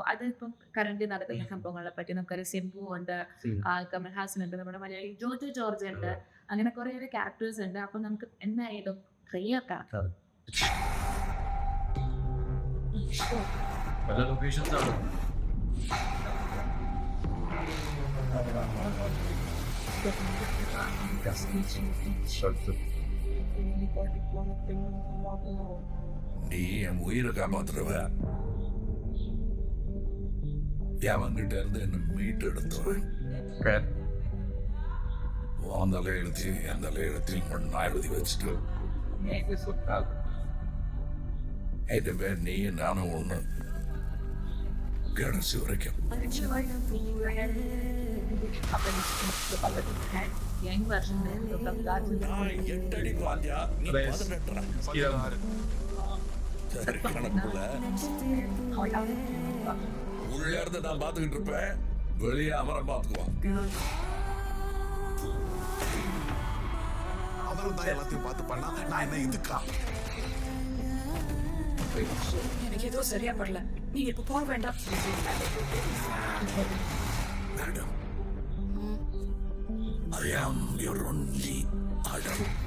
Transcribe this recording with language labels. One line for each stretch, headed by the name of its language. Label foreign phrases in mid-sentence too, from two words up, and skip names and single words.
Malayalam: അത് ഇപ്പം കറന്റ് നടക്കുന്ന സംഭവങ്ങളെ പറ്റി നമുക്കറിയാം. സിംബു ഉണ്ട്, കമൽഹാസൻ ഉണ്ട്, നമ്മുടെ മലയാളി ജോജു ജോർജ് ഉണ്ട്, അങ്ങനെ കുറെ ക്യാരക്ടേഴ്സ് ഉണ്ട്. അപ്പൊ നമുക്ക് എന്തായാലും ട്രെയിലർ കാണാം. പല ലൊക്കേഷൻസ് ആണ്.
Tamil: நீ என் உயிரை காப்பாத்துறவ. அவன்கிட்ட இருந்து என்ன மீட்டு எடுத்துவேன். உன் தலையெழுத்தையும் என் தலையெழுத்தையும் ஒன்னா எழுதி வச்சுட்டு என் பேர் நீ நானும் ஒண்ணு கடைசி வரைக்கும்.
English: young version
Tamil: எட்டடி வாத்தியா நீ
English: Yes.
Tamil: 18 சரி கணக்குள்ள உள்ள இருந்து நான் பாத்துக்கிட்டு இருப்பேன், வெளியே அவரை பாத்துக்குவான். அவரும் தான் எல்லாத்தையும் பார்த்து பண்ணா நான் என்ன இதுக்கா?
Malayalam: എനിക്ക് ഏതോ ശരിയാ പറ്റില്ല. നീ ഇപ്പൊ പോകാൻ വേണ്ട.
English: Madam, I am your only Adam.